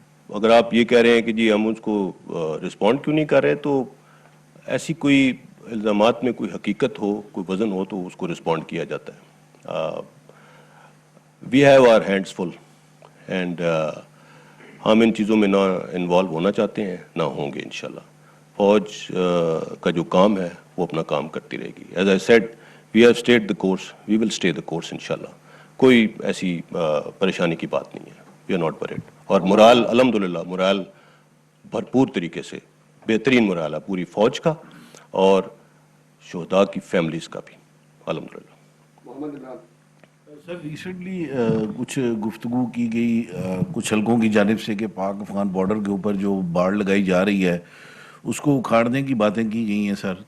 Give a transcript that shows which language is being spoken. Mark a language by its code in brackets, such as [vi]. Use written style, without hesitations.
[ur] اگر آپ یہ کہہ رہے ہیں کہ جی ہم اس کو رسپونڈ کیوں نہیں کر رہے, تو ایسی کوئی الزامات میں کوئی حقیقت ہو, کوئی وزن ہو, تو اس کو رسپونڈ کیا جاتا ہے. We have our hands full, and ہم ان چیزوں میں نہ انوالو ہونا چاہتے ہیں، نہ ہوں گے انشاءاللہ. فوج کا جو کام ہے وہ اپنا کام کرتی رہے گی. [en] As I said we have stayed the course, we will stay the course انشاءاللہ. [ur] کوئی ایسی پریشانی کی بات نہیں ہے. [en] We are not word. [ur] اور مرال الحمدللہ مرال بھرپور طریقے سے بہترین مرال ہے پوری فوج کا اور شہداء کی فیملیز کا بھی الحمدللہ. سر ریسنٹلی کچھ گفتگو کی گئی کچھ حلقوں کی جانب سے کہ پاک افغان بارڈر کے اوپر جو باڑ لگائی جا رہی ہے اس کو اکھاڑنے کی باتیں کی گئی ہیں سر.